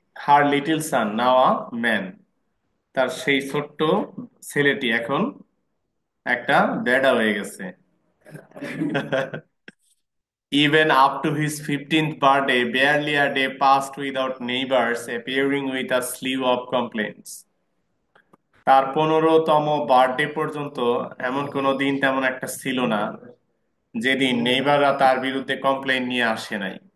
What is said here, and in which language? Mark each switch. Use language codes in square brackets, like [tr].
[en] her little son now a man, [bn] তার সেই ছোট্ট ছেলেটি এখন একটা বেডা হয়ে গেছে। [en] Even up to his 15th birthday, barely a day passed without neighbors appearing with a slew of complaints. [bn] তার 15তম বার্থডে পর্যন্ত এমন কোনো দিন তেমন একটা ছিল না যেদিন নেইবাররা তার বিরুদ্ধে কমপ্লেইন নিয়ে আসে নাই।